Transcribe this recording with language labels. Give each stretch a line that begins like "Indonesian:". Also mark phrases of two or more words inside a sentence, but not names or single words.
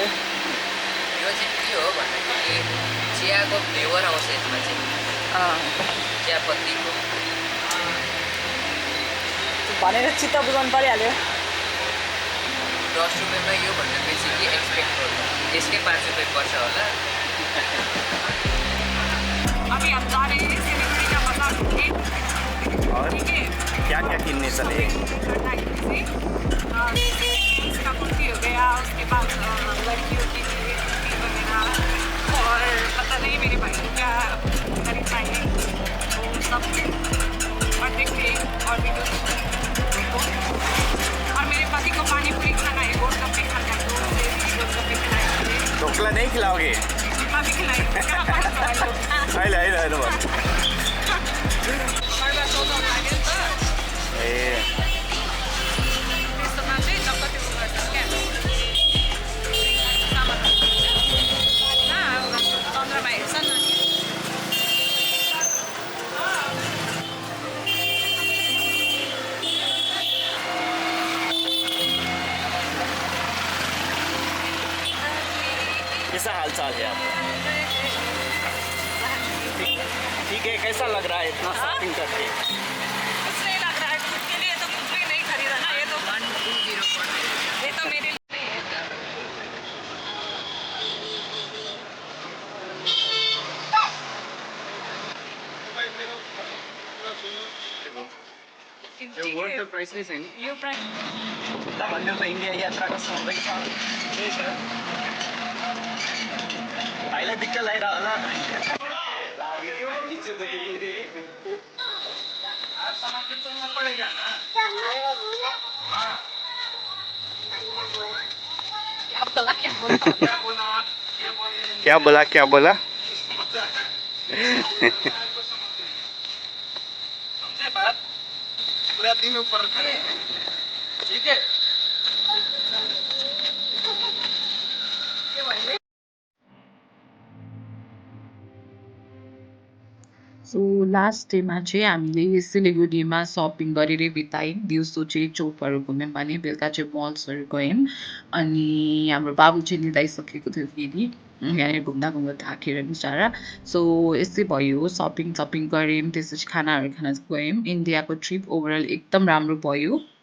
Nepali: यो चाहिँ के हो भन्दाखेरि चियाको फ्लेभर आउँछ यसमा चाहिँ चियापत्तीको भनेर चित्त बुझाउनु परिहाल्यो 10 रुपियाँमा योभन्दा बेसी के एक्सपेक्ट गर्नु त्यसकै 5 रुपियाँ पर्छ होला
Hindi: अभी हम जा रहे हैं सिलीगुड़ी का मतलब ठीक है क्या किन्ने चले उसका कुर्ती हो गया उसके बाद लड़कियों के लिए कुर्ती वगैरह और पता नहीं मेरे भाई को क्या खरीद पाएंगे तो सब और देखते और भी और मेरे पति को पानी पूरी खाना है गोलगप्पे खाना है तो गोलगप्पे खिलाएंगे ढोकला नहीं खिलाओगे अभी खिलाएंगे
Nepali: होइन ए त्यस्तोमा चाहिँ नकति गर्छ क्या चन्द्रमा हेर्छ नि
Hindi: कैसा हाल चाल है आपका ठीक है कैसा लग रहा है इतना शॉपिंग करके कुछ नहीं लग रहा है खुद के लिए तो कुछ भी नहीं खरीदा ना ये तो 120 ये तो मेरे लिए नहीं है
Nepali: यो प्राइस नै छैन यो प्राइस भन्नु त इन्डिया यात्राको सधैँ छ त्यही छ भाइलाई दिक्क लगाइरह होला
Hindi: क्या बोला पूरा दिन ऊपर ठीक है
English: so last
Nepali: डेमा चाहिँ हामीले सिलिगुडीमा सपिङ गरेरै बितायौँ दिउँसो चाहिँ चोकहरू घुम्यौँ भने बेलुका चाहिँ मल्सहरू गयौँ अनि हाम्रो बाबु चाहिँ लिँदाइसकेको थियो फेरि यहाँनिर घुम्दा घुम्दा थाकेर बिचरा सो यस्तै भयो सपिङ गऱ्यौँ त्यसपछि खानाहरू खान गयौँ इन्डियाको
English: trip overall
Nepali: एकदम राम्रो भयो